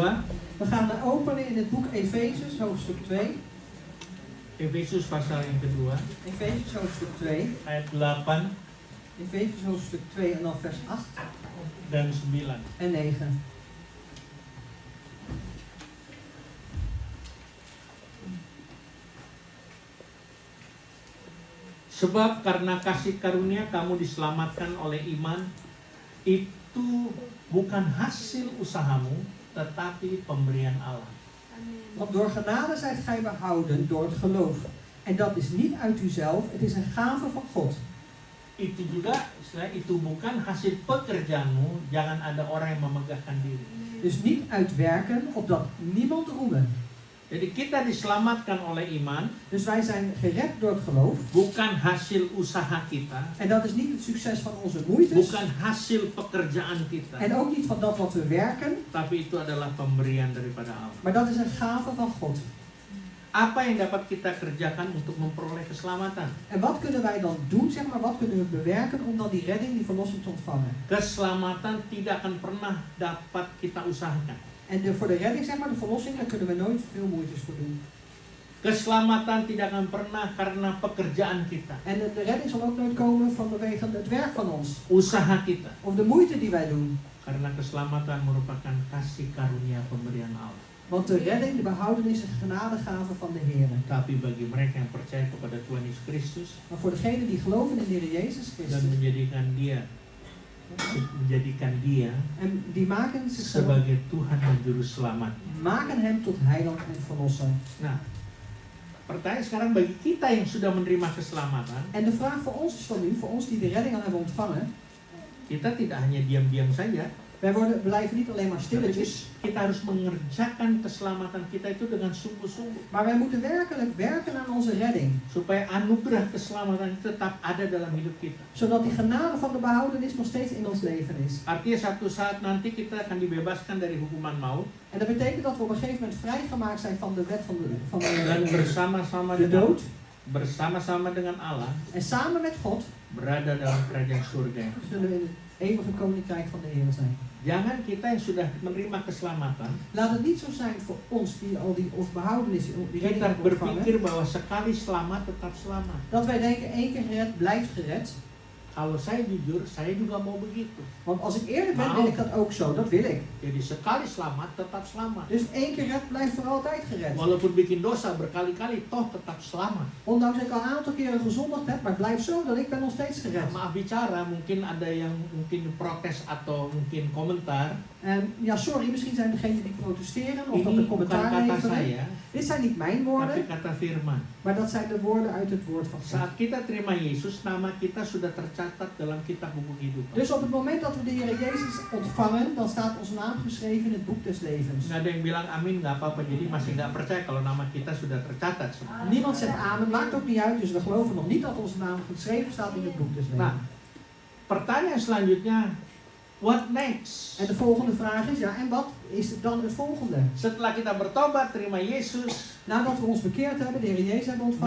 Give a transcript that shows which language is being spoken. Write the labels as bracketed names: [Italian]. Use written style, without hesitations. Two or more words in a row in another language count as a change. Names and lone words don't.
[Dutch] We gaan openen in het boek Efezus, hoofdstuk 2. [Indonesian] Efesus pasal yang kedua, [Dutch] Efezus, hoofdstuk 2. [Indonesian] ayat 8 [Dutch] Efezus, hoofdstuk 2 en dan vers 8 [Indonesian] dan 9. [Dutch] en 9. [Indonesian] Sebab karena kasih karunia kamu diselamatkan oleh iman, itu bukan hasil usahamu, tetapi pemberian Allah. [Dutch] Want door genade zijt gij behouden door het geloof. En dat is niet uit uzelf, het is een gave van God. [Indonesian] Itu juga, itu bukan hasil pekerjaanmu, jangan ada orang yang memegahkan diri. [Dutch] Dus niet uit werken, opdat niemand roemen. [Indonesian] Jadi kita diselamatkan oleh iman, [Dutch] Dus wij zijn gered door het geloof. [Indonesian] bukan hasil usaha kita, [Dutch] En dat is niet het succes van onze moeites. [Indonesian] bukan hasil pekerjaan kita, [Dutch] En ook niet van dat wat we werken. [Indonesian] tapi itu adalah pemberian daripada Allah. [Dutch] Maar dat is een gave van God. [Indonesian] Apa yang dapat kita kerjakan untuk memperoleh keselamatan? [Dutch] En wat kunnen wij dan doen, zeg maar, wat kunnen we bewerken om dan die redding, die verlossing te ontvangen? [Indonesian] Keselamatan tidak akan pernah dapat kita usahakan. [Dutch] En voor de redding, zeg maar, de verlossing, daar kunnen we nooit veel moeites voor doen. [Indonesian] Keselamatan tidak akan pernah karena pekerjaan kita, [Dutch] En de redding zal ook nooit komen vanwege het werk van ons. [Indonesian] usaha kita. [Dutch] Of de moeite die wij doen. [Indonesian] Karena keselamatan merupakan kasih karunia pemberian Allah. [Dutch] Want de redding, de behoudenis, is een genadegave van de Heer. [Indonesian] Tapi bagi mereka yang percaya kepada Tuhan Yesus Kristus [Dutch] Maar voor degenen die geloven in de Heer Jezus [Indonesian] dan [Dutch] Christus. [Indonesian] menjadikan dia [Dutch] En die maken zichzelf, [Indonesian] sebagai Tuhan dan Juru Selamat. [Dutch] maken hem tot heiland en verlosser. [Indonesian] Nah, pertanyaan sekarang bagi kita yang sudah menerima keselamatan, [Dutch] En de vraag voor ons is van nu, voor ons die de redding al hebben ontvangen. [Indonesian] kita tidak hanya diam-diam saja, [Dutch] Wij blijven niet alleen maar [Indonesian] tapi [Dutch] stilletjes. [Indonesian] kita harus mengerjakan keselamatan kita itu dengan sungguh-sungguh. [Dutch] Maar wij moeten werkelijk werken aan onze redding. [Indonesian] Supaya anugerah keselamatan itu tetap ada dalam hidup kita. [Dutch] Zodat die genade van de behoudenis nog steeds in ons leven is. [Indonesian] Artinya satu saat nanti kita akan dibebaskan dari hukuman maut. [Dutch] En dat betekent dat we op een gegeven moment vrijgemaakt zijn van de wet van [Indonesian] Dan [Dutch] de [Indonesian] bersama-sama [Dutch] de [Indonesian] dengan [Dutch] dood. [Indonesian] bersama-sama dengan Allah [Dutch] En samen met God [Indonesian] berada dalam kerajaan surga. [Dutch] zullen we in het eeuwige koninkrijk van de Heer zijn. [Indonesian] Jangan kita yang sudah menerima keselamatan, [Dutch] Laat het niet zo zijn voor ons die al die behoudenis, die redding [Indonesian] kita [Dutch] hebben ontvangen, [Indonesian] berpikir bahwa sekali selamat tetap selamat. [Dutch] dat wij denken één keer gered blijft gered. [Indonesian] Kalau saya jujur, saya juga mau begitu. [Dutch] Want als ik eerlijk ben, wil ik dat ook zo. Dat wil ik. [Indonesian] Jadi sekali selamat tetap selamat. [Dutch] Dus één keer gered blijft voor altijd gered. [Indonesian] Walaupun bikin dosa berkali-kali, toh tetap selamat. [Dutch] Ondanks dat ik al een aantal keren gezondigd heb, maar het blijft zo dat ik ben nog steeds gered. [Indonesian] Maaf bicara, mungkin ada yang mungkin protes atau mungkin komentar. [Dutch] Ja, sorry, misschien zijn degenen die protesteren of dat [Indonesian] Ini [Dutch] er [Indonesian] bukan [Dutch] commentaar [Indonesian] kata [Dutch] leveren. [Indonesian] saya, [Dutch] Dit zijn niet mijn [Indonesian] tapi [Dutch] woorden, [Indonesian] kata firman. [Dutch] maar dat zijn de woorden uit het woord van God. [Indonesian] Saat kita terima Yesus, nama kita sudah tercatat dalam kitab buku kehidupan. [Dutch] Dus op het moment dat we de Heer Jezus ontvangen, dan staat onze naam geschreven in het boek des levens. [Indonesian] Nggak ada yang bilang amin, nggak apa-apa. Jadi masih nggak percaya kalau nama kita sudah tercatat. [Dutch] Niemand zegt amen, maakt ook niet uit, dus we geloven nog niet dat onze naam geschreven staat in het boek des [Indonesian] Nah, [Dutch] levens. [Indonesian] pertanyaan selanjutnya, [English] what next? [Dutch] En de volgende vraag is, ja, en wat is dan het volgende? [Indonesian] Setelah kita bertobat, terima Yesus, [Dutch] Nadat we ons bekeerd hebben, de Heer Jezus hebben ontvangen,